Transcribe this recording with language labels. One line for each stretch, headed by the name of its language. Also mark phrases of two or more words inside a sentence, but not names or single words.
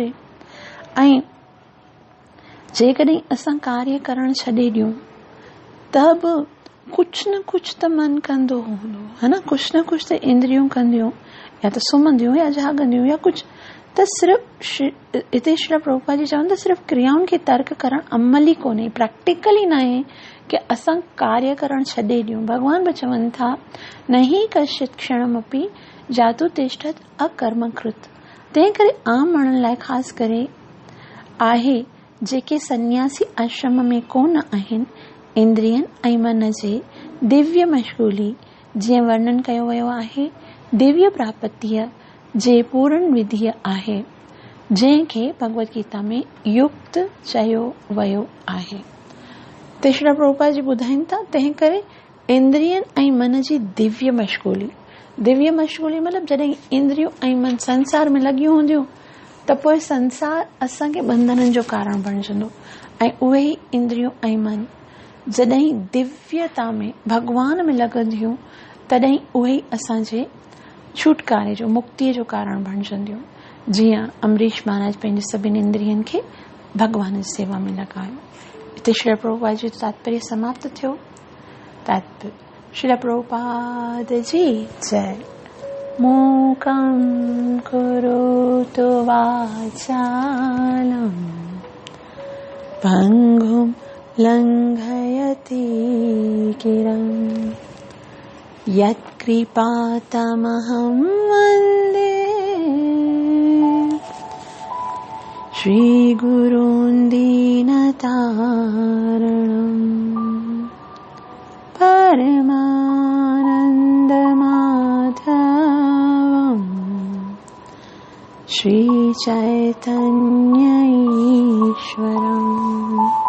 Sindhi: ऐं जेकॾहिं असां कार्य करणु छॾे ॾियूं त बि कुझु न कुझु त मन कंदो हूंदो है न, कुझु न कुझु त इंद्रियूं कंदियूं, या त सुम्हंदियूं या जाॻंदियूं या कुझु त। सिर्फ़ हिते श्री प्रभुपाद जी चवनि त सिर्फ़ु क्रियाउनि खे तर्क करणु अमली कोन्हे, प्रैक्टिकली न आहे कि असां कार्य करणु छॾे ॾियूं। भॻवान बि चवनि था,
Sanskrit: न ही कश्चित् क्षणमपि जातु तिष्ठत् अकर्मकृत।
Sindhi: तंहिं करे आम माण्हुनि लाइ ख़ासि करे आहे जेके सन्यासी आश्रम में कोन आहिनि, इंद्रियनि ऐं मन जे दिव्य मशगूली, जीअं वर्णन कयो वियो आहे, दिव्य प्राप्तिअ जे पूर्ण विधिअ आहे, जंहिंखे भगवत गीता में युक्त चयो वियो आहे। तीसरा प्रभुपाद जी ॿुधाइनि था, तंहिं करे इंद्रियनि ऐं मन जी दिव्य मशगूली मतिलबु जॾहिं इंद्रियूं ऐं मन संसार में लॻियूं हूंदियूं त पोइ संसार असांखे बंधननि जो कारण बणिजंदो ऐं उहे ई इंद्रियूं ऐं मन जॾहिं दिव्यता में भॻवान में लॻंदियूं तॾहिं उहे ई असांजे छुटकारे जो, मुक्तीअ जो कारण बणिजंदियूं। जीअं अम्बरीश महाराज पंहिंजे सभिनी इंद्रियनि खे भगवान जी सेवा में लॻायो। हिते श्री प्रभुपाद जी तात्पर्य समाप्त थियो। श्री प्रभुपाद जी जय।
Sanskrit: मूकं करोतु वाचालं पङ्गुं लङ्घयति गिरिं यत्कृपातमहं वन्दे श्रीगुरून् दीनतारणं परमानन्दमाधवं श्रीचैतन्य ईश्वरम्।